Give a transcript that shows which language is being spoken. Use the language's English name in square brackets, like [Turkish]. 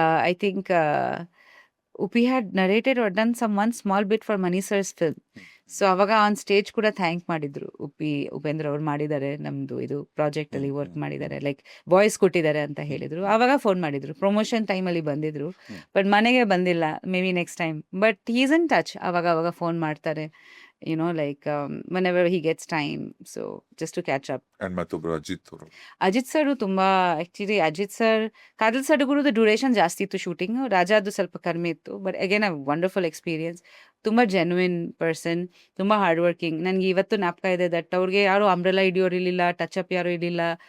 [English] I think Uppi had narrated or done some one small bit for Mani sir's film. [Kannada] So ಅವಾಗ on stage ಕೂಡ thank ಮಾಡಿದ್ರು. ಉಪೇಂದ್ರ ಅವ್ರು ಮಾಡಿದ್ದಾರೆ, ನಮ್ಮದು ಇದು ಪ್ರಾಜೆಕ್ಟಲ್ಲಿ ವರ್ಕ್ ಮಾಡಿದ್ದಾರೆ, ಲೈಕ್ ವಾಯ್ಸ್ ಕೊಟ್ಟಿದ್ದಾರೆ ಅಂತ ಹೇಳಿದರು. ಆವಾಗ ಫೋನ್ ಮಾಡಿದ್ರು. ಪ್ರಮೋಷನ್ ಟೈಮಲ್ಲಿ ಬಂದಿದ್ರು, ಬಟ್ ಮನೆಗೆ ಬಂದಿಲ್ಲ. [English] Maybe next time. But he is in touch. [Kannada] ಅವಾಗ ಫೋನ್ ಮಾಡ್ತಾರೆ, [English] like whenever he gets time. So just to catch up. [Kannada] And ಮತ್ತೊಬ್ರು ಅಜಿತ್ ಸರ್ ತುಂಬಾ, actually Ajit sir Kaadhal ಸಡಗುರುದು duration ಜಾಸ್ತಿ ಇತ್ತು ಶೂಟಿಂಗ್, ರಾಜಾದು ಸ್ವಲ್ಪ ಕಡಿಮೆ ಇತ್ತು. [English] But again a wonderful experience. ತುಂಬ genuine person, ತುಂಬ hard working. [Kannada] ನನಗೆ ಇವತ್ತು ಜ್ಞಾಪಕ ಇದೆ ದಟ್ ಅವ್ರಿಗೆ ಯಾರು ಅಂಬ್ರೆಲಾ ಹಿಡಿಯೋರು ಇರಲಿಲ್ಲ, ಟಚ್ ಅಪ್ ಯಾರು ಇರಲಿಲ್ಲ.